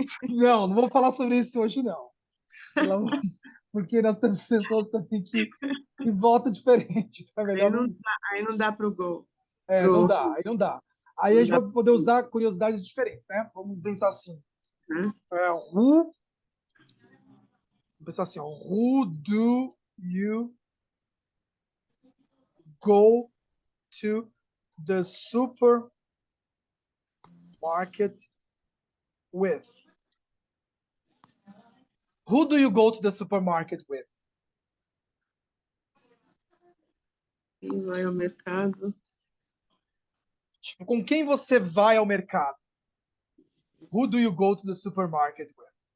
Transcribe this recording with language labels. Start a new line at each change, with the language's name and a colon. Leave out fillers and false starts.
Portuguese: Não vou falar sobre isso hoje, não. Porque nós temos pessoas também que votam diferente. Então é melhor não. Aí não dá para o gol. Não dá, aí não dá. Aí a gente vai poder usar curiosidades diferentes, né? Vamos pensar assim. Né? Vamos pensar assim, ó.
English: Who do you go to the supermarket with? Who do you go to the supermarket with?
Portuguese: Quem vai ao mercado? Tipo, com quem você vai ao mercado?
English: Who do you go to the supermarket with?